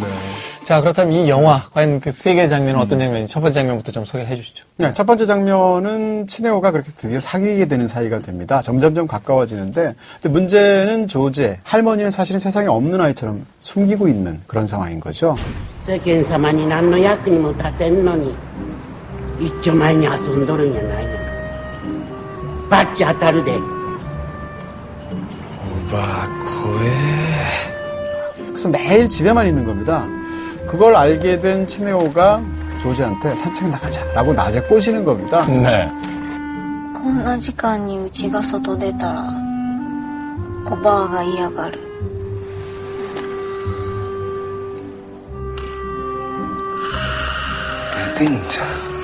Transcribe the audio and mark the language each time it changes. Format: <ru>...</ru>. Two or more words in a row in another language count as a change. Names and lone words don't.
<ko>자, 그렇다면 이 영화 과연 그 세 개의 장면은 어떤 장면인지 첫 번째 장면부터 좀 소개를 해주시죠. 네, 첫 번째 장면은 츠네오가 그렇게 드디어 사귀게 되는 사이가 됩니다. 점점점 가까워지는데 근데 문제는 조제, 할머니는 사실은 세상에 없는 아이처럼 숨기고 있는 그런 상황인 거죠.</ko> <ja>世間様に何の役にも立てんのに一丁前に遊んどるんやないのバッチ当たるで</ja> <ko>그래서 매일 집에만 있는 겁니다. 그걸 알게 된 츠네오가 조제한테 산책 나가자라고 낮에 꼬시는 겁니다. 네.</ko> <ja>こんな時間にうちが外出たらおばあが嫌がる。寝てんじゃん。</ja>